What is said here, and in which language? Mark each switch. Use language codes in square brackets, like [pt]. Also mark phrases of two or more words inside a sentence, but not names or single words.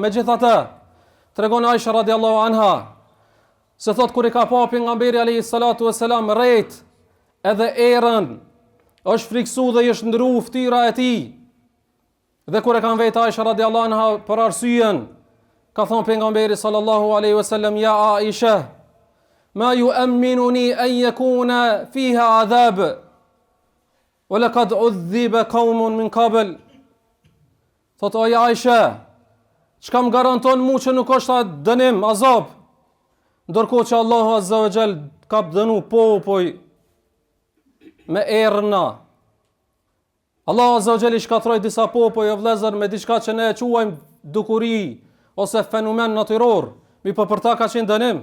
[sq] Megjithatë, tregon Aisha [ar] رضي الله عنها [sq] se thot kur i ka pa pejgamberi [ar] عليه الصلاة والسلام [sq] rrejt edhe erën, është friksu dhe i është ndru ftyra e tij. Dhe kur e kanë vetë Aisha [ar] رضي الله عنها [sq] për arsyen, ka thonë pejgamberi [ar] صلى الله عليه وسلم: يا عائشة ما يؤمنني أن يكون فيها عذاب وقد عذب قوم من قبل. [sq] Thot: o Aisha, çka më garanton mua që nuk është dënim, azab, ndërkohë që Allahu [ar] عز وجل [sq] ka dënu popull me erëna. Allahu [ar] عز وجل [sq] i shkatroi disa popull, o vëllezër, me diçka që ne e quajmë dukuri ose fenomen natyror, mi po për ta ka qenë dënim.